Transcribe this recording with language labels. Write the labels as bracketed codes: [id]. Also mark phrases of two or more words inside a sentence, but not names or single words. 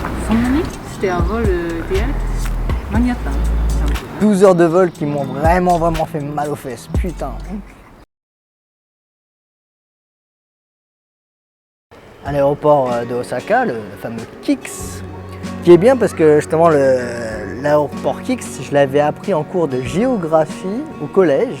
[fr] そんなに c'était un vol direct [ja] 間に合ったの [fr] 12 heures de vol qui m'ont vraiment fait mal aux fesses, putain. À l'aéroport de Osaka, le fameux KIX, qui est bien parce que justement l'aéroport KIX, je l'avais appris en cours de géographie au collège.